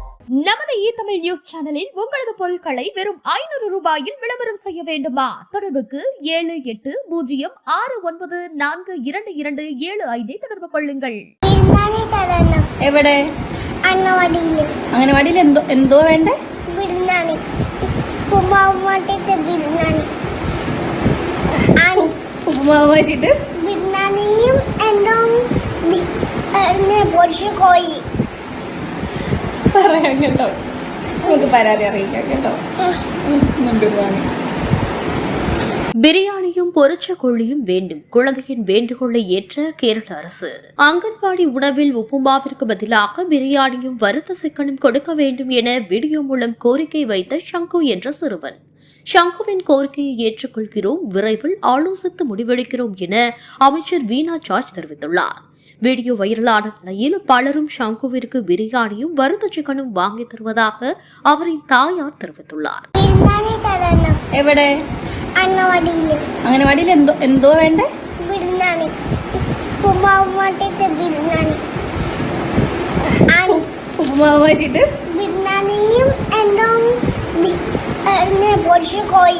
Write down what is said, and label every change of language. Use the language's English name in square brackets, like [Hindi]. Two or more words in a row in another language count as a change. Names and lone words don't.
[Tamil] நமது தமிழ் நியூஸ் சேனலில் உங்களது பொருட்களை வெறும் 500 ரூபாயில் விளம்பரம் செய்ய வேண்டுமா? தொடர்புக்கு 7809422275 தொடர்பு கொள்ளுங்கள். [Malayalam] എവിടെ? അംഗനവാടിയിൽ എന്തോ വേണ്ടേ? ബിരിയാണി, ഉപ്പുമാവ് മാറ്റിട്ട് ബിരിയാണി, ഉപ്പുമാവ് മാറ്റിട്ട് ബിരിയാണിയും എന്തോ പൊടിച്ച കോഴി പറയാം കേട്ടോ. നമുക്ക് പരാതി അറിയിക്കാം കേട്ടോ. [Tamil] பிரியாணியும் பொரிச்ச கோழியும் வேண்டும். குழந்தையின் வேண்டுகோளை ஏற்ற கேரள அரசு. அங்கன்வாடி உணவில் உப்புமாவிற்கு பதிலாக பிரியாணியும் வறுத்த சிக்கனும் கொடுக்க வேண்டும் என வீடியோ மூலம் கோரிக்கை வைத்த ஷங்கு என்ற சிறுவன். ஷங்குவின் கோரிக்கையை ஏற்றுக்கொள்கிறோம், விரைவில் ஆலோசித்து முடிவெடுக்கிறோம் என அமைச்சர் வீணா ஜார்ஜ் தெரிவித்துள்ளார். வீடியோ வைரலான நிலையில் பலரும் ஷங்குவிற்கு பிரியாணியும் வறுத்த சிக்கனும் வாங்கி தருவதாக அவரின் தாயார் தெரிவித்துள்ளார். [Malayalam] എവിടെ? അംഗനവാടിയിൽ എന്തോ വേണ്ടേ? ബിരിയാണി, ഉപ്പുമാവ് മാറ്റിട്ട് ബിരിയാണി, ഉപ്പുമാവ് മാറ്റിട്ട് ബിരിയാണിയും എന്തോ പൊടിച്ച കോഴി